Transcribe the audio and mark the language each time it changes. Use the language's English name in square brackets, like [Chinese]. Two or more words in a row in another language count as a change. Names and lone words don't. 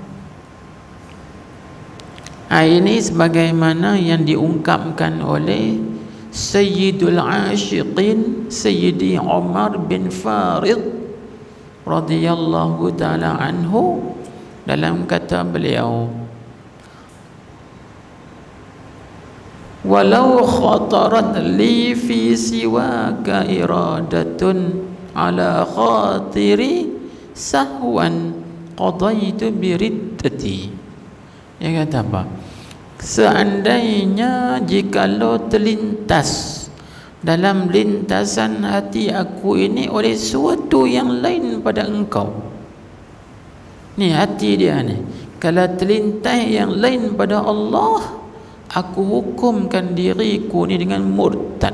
[Malay] Ini sebagaimana yang diungkapkan oleh Sayyidul Ashiqin Sayyidi Umar bin Farid [Arabic] رضي الله تعالى عنه, [Malay] dalam kata beliau, [Arabic] ولو خطرت لي في سواك إرادة على خاطري سهوا قضيت بردتي. [Malay] Dia kata apa? Seandainya jikalau terlintas dalam lintasan hati aku ini oleh sesuatu yang lain pada engkau. Ni hati dia ni. Kalau terlintas yang lain pada Allah, aku hukumkan diriku ni dengan murtad.